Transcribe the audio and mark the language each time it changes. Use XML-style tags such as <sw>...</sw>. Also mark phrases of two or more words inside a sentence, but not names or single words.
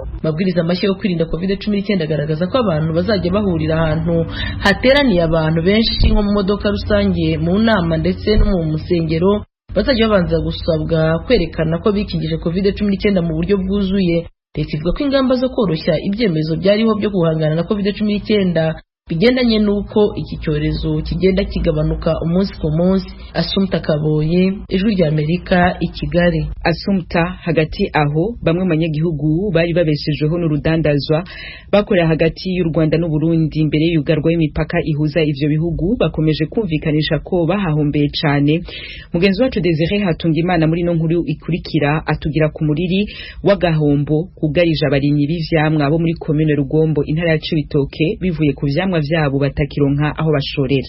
<rw>Amabwiriza mashya yo kwirinda COVID-19 agaragaza ko abantu bazajya bahurira ahantu hateraniye abantu benshi nko mu modoka rusange, mu nama ndetse no mu musengero bazajya babanza gusabwa kwerekana ko bikingije COVID-19 mu buryo bwuzuye. Leta ivuga ko ingamba zo koroshya ibyemezo byariho byo guhangana na COVID-19 bigendanye n'uko iki cyorezo kigenda kigabanuka umunsi ku munsi. Assumpta Kaboye, Ijwi ry'Amerika, i Kigali.</rw> <rn>Assumpta, hagati aho bamwe mu banyagihugu bari babeshejweho n'urudandazwa bakorera hagati y'u Rwanda n'u Burundi mbere y'ugarwa y'imipaka ihuza ivyo bihugu bakomeje kumvikanisha ko bahahombeye cane. Mugenzi wacu Desire Hatungimana muri no nkuru ikurikira atugira ku muriri w'agahombo kugarije abarimyi b'ivyamwa bo muri commune Rugombo intara ya Cibitoke bivuye ku vyamwa vyabo batakironka aho bashorera.</rn>